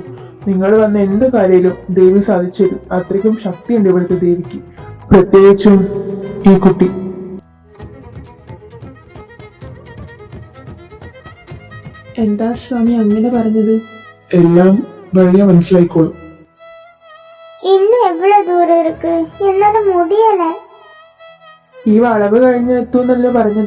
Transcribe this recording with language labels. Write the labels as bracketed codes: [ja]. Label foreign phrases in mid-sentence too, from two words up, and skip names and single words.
[ml] നിങ്ങൾ വന്ന എന്ത് കാര്യയിലും ദേവി സാധിച്ചു തരും. അത്രയ്ക്കും ശക്തിയുണ്ട് ഇവിടുത്തെ ദേവിക്ക്, പ്രത്യേകിച്ചും ഈ കുട്ടി. എന്താ സ്വാമി അങ്ങനെ പറഞ്ഞത്? എല്ലാം വഴിയെ മനസ്സിലായിക്കോളും. [ta] இன்னும் எவ்வளவு தூரம் இருக்கு? என்னால முடியல. [ml] ഈ വളവ് കഴിഞ്ഞ് എത്തുന്നല്ലേ പറഞ്ഞത്.